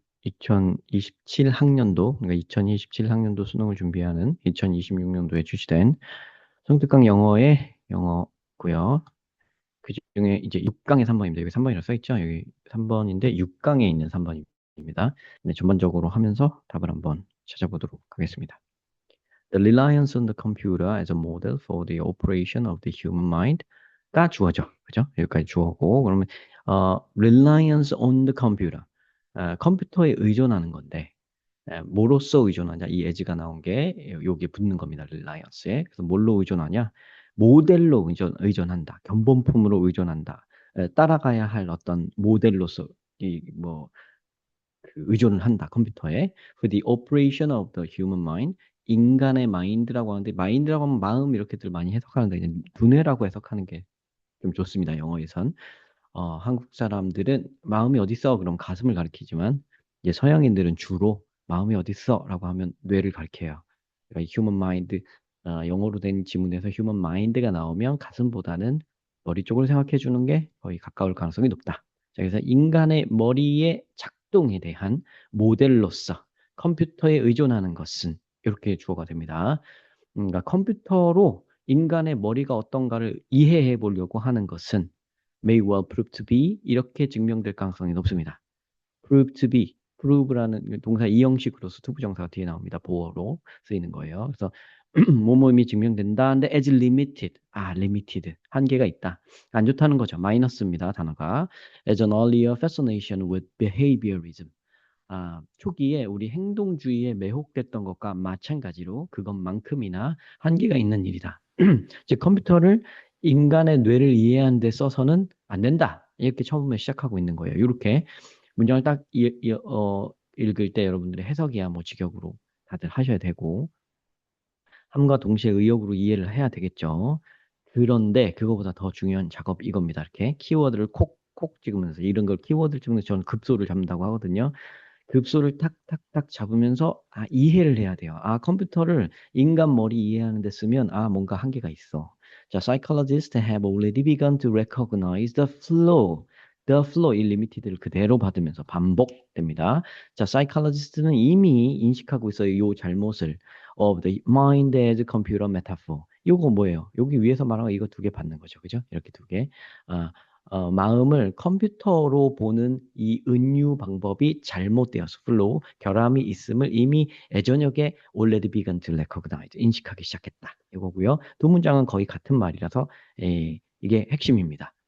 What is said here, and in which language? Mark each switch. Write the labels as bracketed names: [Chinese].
[Korean] 2027 학년도, 그러니까 2027 학년도 수능을 준비하는 2026년도에 출시된 수능 특강 영어의 영어고요. 그 중에 이제 6강의 3번입니다. 여기 3번이라고 써있죠? 여기 3번인데 6강에 있는 3번입니다. 네, 전반적으로 하면서 답을 한번 찾아보도록 하겠습니다. [English] The reliance on the computer as a model for the operation of the human mind가 [Korean] 주어죠. 그죠? 여기까지 주어고, 그러면, [English] reliance on the computer. [Korean] 컴퓨터에 의존하는 건데, 뭐로써 의존하냐? 이 as가 나온 게, 여기에 붙는 겁니다. reliance에. 그래서 뭘로 의존하냐? 모델로 의존한다. 견본품으로 의존한다. 따라가야 할 어떤 모델로서, 의존을 한다, 컴퓨터에. [English] For the operation of the human mind. [Korean] 인간의 마인드라고 하는데, 마인드라고 하면 마음 이렇게들 많이 해석하는데, 그냥 두뇌라고 해석하는 게 좀 좋습니다, 영어에선. 한국 사람들은 마음이 어디 있어? 그럼 가슴을 가리키지만, 이제 서양인들은 주로 마음이 어디 있어? 라고 하면 뇌를 가리켜요. 그러니까 이 human mind, 영어로 된 지문에서 human mind가 나오면 가슴보다는 머리 쪽을 생각해 주는 게 거의 가까울 가능성이 높다. 자, 그래서 인간의 머리의 작동에 대한 모델로서 컴퓨터에 의존하는 것은 이렇게 주어가 됩니다. 그러니까 컴퓨터로 인간의 머리가 어떤가를 이해해 보려고 하는 것은 [English] may well prove to be [Korean] 이렇게 증명될 가능성이 높습니다. [English] prove to be, [Korean] prove라는 동사 이형식으로서 투부정사가 뒤에 나옵니다. 보어로 쓰이는 거예요. 그래서 뭐뭐임이 증명된다. 근데 [English] as limited, limited, [Korean] 한계가 있다. 안 좋다는 거죠. 마이너스입니다. 단어가. [English] as an earlier fascination with behaviorism. [Korean] 초기에 우리 행동주의에 매혹됐던 것과 마찬가지로 그것만큼이나 한계가 있는 일이다. 즉 컴퓨터를 인간의 뇌를 이해하는 데 써서는 안 된다. 이렇게 처음에 시작하고 있는 거예요. 이렇게 문장을 딱 읽을 때 여러분들의 해석이야 뭐 직역으로 다들 하셔야 되고 함과 동시에 의역으로 이해를 해야 되겠죠. 그런데 그거보다 더 중요한 작업 이겁니다. 이렇게 키워드를 콕콕 찍으면서 이런 걸 키워드를 찍으면서 저는 급소를 잡는다고 하거든요. 급소를 탁탁탁 잡으면서 이해를 해야 돼요. 컴퓨터를 인간 머리 이해하는 데 쓰면 뭔가 한계가 있어. 자, [English] psychologists have already begun to recognize the flow. The flow, [Korean] 이 limited를 그대로 받으면서 반복됩니다. 자, psychologist는 이미 인식하고 있어요. 이 잘못을. [English] of the mind as computer metaphor. [Korean] 이거 뭐예요? 여기 위에서 말한 거 이거 두 개 받는 거죠. 그죠? 이렇게 두 개. 아, 마음을 컴퓨터로 보는 이 은유 방법이 잘못되어서 플로우, 결함이 있음을 이미 예전역에 [English] already begun to recognize, [Korean] 인식하기 시작했다. 이거고요. 두 문장은 거의 같은 말이라서 이게 핵심입니다.